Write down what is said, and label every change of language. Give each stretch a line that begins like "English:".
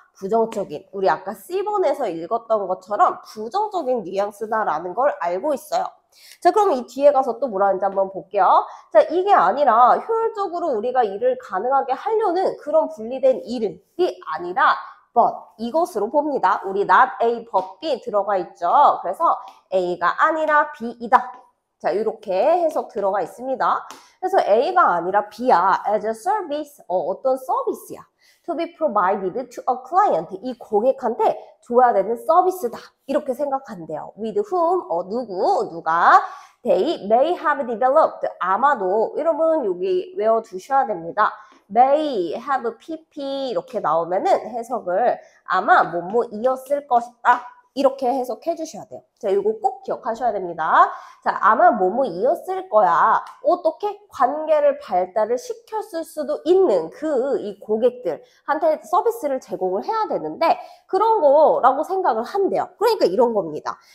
Korean: 부정적인, 우리 아까 C번에서 읽었던 것처럼 부정적인 뉘앙스다라는 걸 알고 있어요. 자, 그럼 이 뒤에 가서 또 뭐라 하는지 한번 볼게요. 자, 이게 아니라 효율적으로 우리가 일을 가능하게 하려는 그런 분리된 일이 아니라
English: but
Korean: 이것으로 봅니다. 우리
English: not A but B
Korean: 들어가 있죠. 그래서 A가 아니라 B이다. 자, 이렇게 해석 들어가 있습니다. 그래서 A가 아니라 B야.
English: as a service,
Korean: 어떤 서비스야.
English: to be provided to a client.
Korean: 이 고객한테 줘야 되는 서비스다. 이렇게 생각한대요.
English: with whom,
Korean: 누가
English: they may have developed.
Korean: 아마도 여러분 여기 외워두셔야 됩니다.
English: may have pp
Korean: 이렇게 나오면은 해석을 아마 뭐뭐이었을 것이다. 이렇게 해석해 주셔야 돼요. 자, 이거 꼭 기억하셔야 됩니다. 자, 아마 뭐뭐이었을 거야. 어떻게 관계를 발달을 시켰을 수도 있는 이 고객들한테 서비스를 제공을 해야 되는데 그런 거라고 생각을 한대요. 그러니까 이런 겁니다.